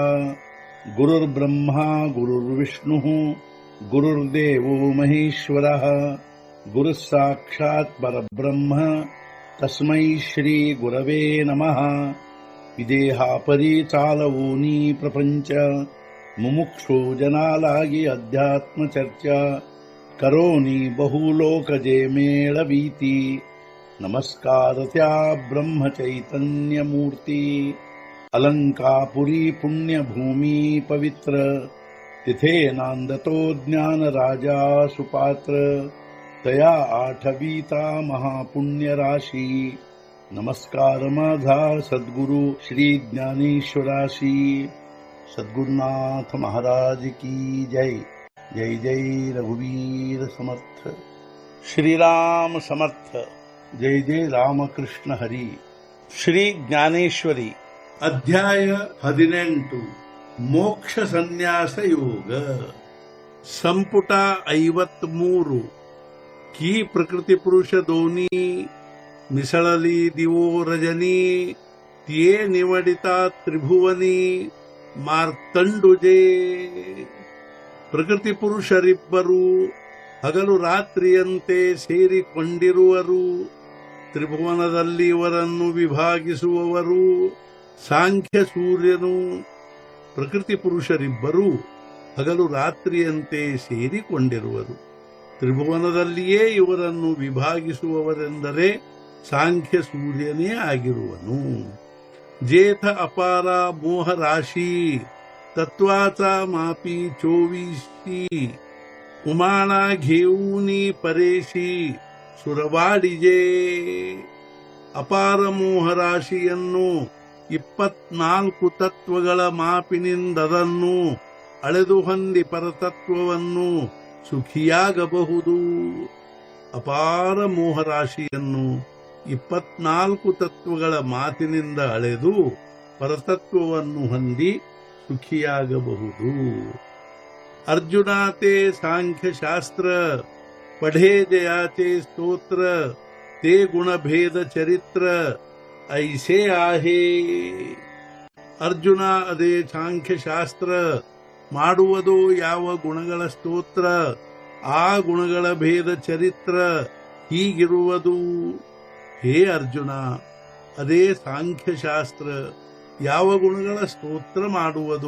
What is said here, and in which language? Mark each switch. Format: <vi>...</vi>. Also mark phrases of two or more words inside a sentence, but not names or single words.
<sa>गुरुर्ब्रह्मा गुरुर्विष्णुः गुरुर्देवो महेश्वरः गुरुः साक्षात् परब्रह्म तस्मै श्री गुरवे नमः.</sa> <mr>इदेहापरी चालवोनी प्रपंच मुमुक्षो जनालागी अध्यात्म चर्चा करोनी बहुलोकजे मेळवीती. नमस्कार त्या ब्रह्म चैतन्य मूर्ती. अलंकापुरी पुण्यभूमी पवित्र तिथे नांदतो ज्ञान राजा सुपात्र. तया आठवीता महापुण्य राशी. नमस्कार माझा सद्गुरु श्री ज्ञानेश्वराशी. सद्गुरुनाथ महाराज की जय. जय जय रघुवीर समर्थ. श्रीराम समर्थ. जय जय रामकृष्ण हरी.</mr> <kn>ಶ್ರೀ ಜ್ಞಾನೇಶ್ವರಿ ಅಧ್ಯಾಯ 18 ಮೋಕ್ಷ ಸನ್ಯಾಸ ಯೋಗ. ಸಂಪುಟ 53.</kn> <mr>की प्रकृती पुरुष दोन्ही मिसळली दिवो रजनी. तिये निवडिता त्रिभुवनी ಮಾರ್ತಂಡುಜೆ.</mr> <kn>ಪ್ರಕೃತಿ ಪುರುಷರಿಬ್ಬರು ಹಗಲು ರಾತ್ರಿಯಂತೆ ಸೇರಿಕೊಂಡಿರುವರು. ತ್ರಿಭುವನದಲ್ಲಿ ಇವರನ್ನು ವಿಭಾಗಿಸುವವರು ಸಾಂಖ್ಯ ಸೂರ್ಯನು. ಪ್ರಕೃತಿ ಪುರುಷರಿಬ್ಬರು ಹಗಲು ರಾತ್ರಿಯಂತೆ ಸೇರಿಕೊಂಡಿರುವರು. ತ್ರಿಭುವನದಲ್ಲಿಯೇ ಇವರನ್ನು ವಿಭಾಗಿಸುವವರೆಂದರೆ ಸಾಂಖ್ಯ ಸೂರ್ಯನೇ ಆಗಿರುವನು.</kn> <mr>जेथ अपार मोह राशी तत्वाचा मापी 24. उमाना घेऊनी परेशी ಸುರವಾಡಿಜೆ.</mr> <kn>ಅಪಾರ ಮೋಹರಾಶಿಯನ್ನು 24 ತತ್ವಗಳ ಮಾಪಿನಿಂದದನ್ನು ಅಳೆದು ಹೊಂದಿ ಪರತತ್ವವನ್ನು ಸುಖಿಯಾಗಬಹುದು. ಅಪಾರ ಮೋಹರಾಶಿಯನ್ನು 24 ತತ್ವಗಳ ಮಾತಿನಿಂದ ಅಳೆದು ಪರತತ್ವವನ್ನು ಹೊಂದಿ ಸುಖಿಯಾಗಬಹುದು.</kn> <mr>अर्जुनाते सांख्य शास्त्र पढ़े जयाचे स्तोत्र. ते गुणभेद चरित्र ऐसे आहे.</mr> <kn>ಅರ್ಜುನ ಅದೇ ಸಾಂಖ್ಯ ಶಾಸ್ತ್ರ ಮಾಡುವುದು ಯಾವ ಗುಣಗಳ ಸ್ತೋತ್ರ. ಆ ಗುಣಗಳ ಭೇದ ಚರಿತ್ರ ಹೀಗಿರುವುದು. ಹೇ ಅರ್ಜುನ, ಅದೇ ಸಾಂಖ್ಯಶಾಸ್ತ್ರ ಯಾವ ಗುಣಗಳ ಸ್ತೋತ್ರ ಮಾಡುವುದು.</kn>